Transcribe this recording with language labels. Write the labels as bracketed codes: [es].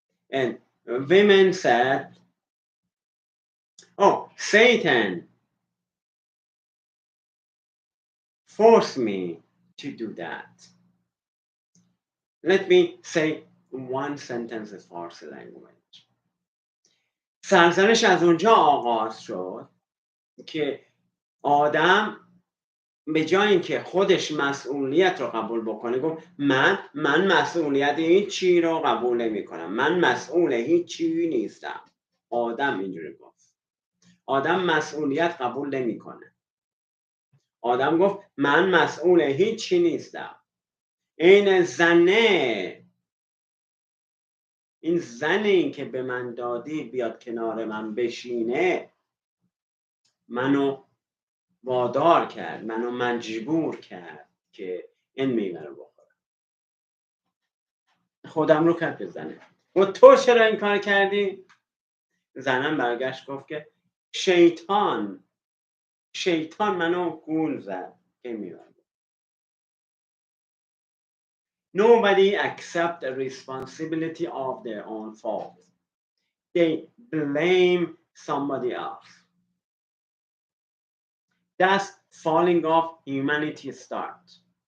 [en] And women said, oh, Satan forced me to do that. Let me say one sentence in Farsi language. [fa] سرزنش از اونجا آغاز شد که آدم به جای اینکه خودش مسئولیت رو قبول بکنه گفت من مسئولیت هیچ چی رو قبول نمی کنم، من مسئول هیچ چی نیستم. آدم اینجوری گفت. آدم مسئولیت قبول نمیکنه. آدم گفت من مسئول هیچ چی نیستم. این زنی که به من دادی بیاد کنار من بشینه منو وادار کرد، منو مجبور کرد که این میوه رو بخورم. خودم رو کرد به زنه. و تو چرا این کار کردی؟ زنم برگشت گفت که شیطان منو گول زد که میوه. [en] Nobody accept the responsibility of their own fault. They blame somebody else. Thus, falling off humanity starts.